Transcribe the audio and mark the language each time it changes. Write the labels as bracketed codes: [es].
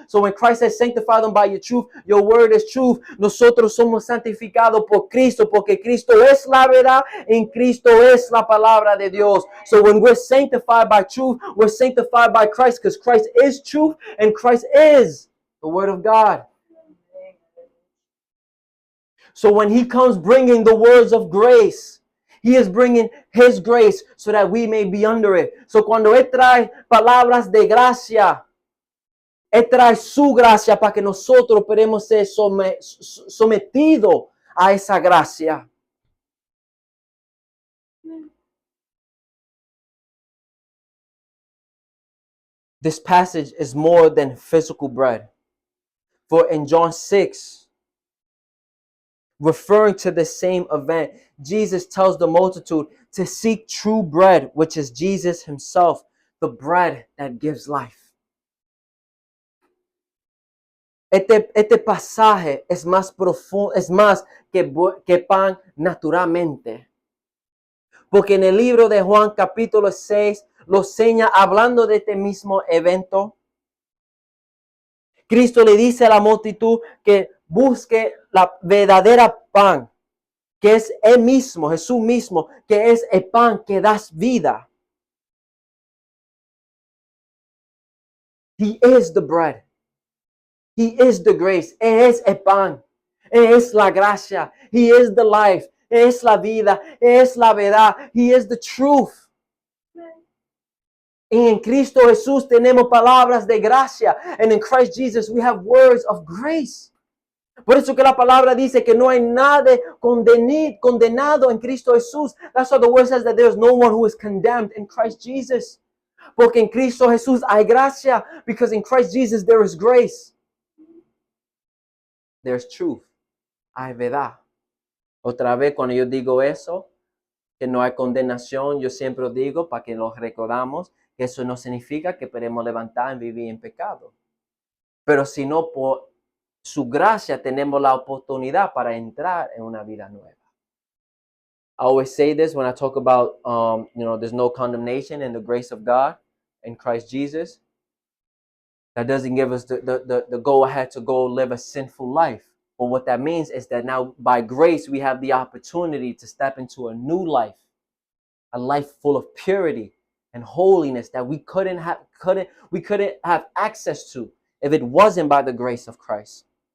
[en] So when Christ says, sanctify them by your truth, your word is truth. [es] Nosotros somos santificados por Cristo, porque Cristo es la verdad, en Cristo es la palabra de Dios. [en] So when we're sanctified by truth, we're sanctified by Christ, because Christ is truth, and Christ is the Word of God. So when He comes bringing the words of grace, He is bringing His grace so that we may be under it. [es] So cuando Él trae palabras de gracia, Él trae su gracia para que nosotros podamos ser sometidos a esa gracia. [en] This passage is more than physical bread. For in John 6, referring to the same event, Jesus tells the multitude to seek true bread, which is Jesus himself, the bread that gives life. [es] Este pasaje es más profundo, es más que pan naturalmente. Porque en el libro de Juan capítulo 6 lo señala hablando de este mismo evento. Cristo le dice a la multitud que busque la verdadera pan, que es Él mismo, Jesús mismo, que es el pan que da vida. [en] He is the bread. He is the grace. [es] Él es el pan. Él es la gracia. [en] He is the life. [es] Él es la vida. Él es la verdad. [en] He is the truth. [es] Y en Cristo Jesús tenemos palabras de gracia. [en] And in Christ Jesus we have words of grace. [es] Por eso que la palabra dice que no hay nadie condenado en Cristo Jesús. [en] That's why the word says that there is no one who is condemned in Christ Jesus. [es] Porque en Cristo Jesús hay gracia. [en] Because in Christ Jesus there is grace. There's truth. [es] Hay verdad. Otra vez cuando yo digo eso, que no hay condenación, yo siempre digo para que lo recordamos, que eso no significa que podemos levantar y vivir en pecado. Pero sino por su gracia tenemos la oportunidad para entrar en una vida nueva. [en] I always say this when I talk about, there's no condemnation in the grace of God in Christ Jesus. That doesn't give us the go-ahead to go live a sinful life. But what that means is that now by grace, we have the opportunity to step into a new life, a life full of purity and holiness that we couldn't have access to if it wasn't by the grace of Christ.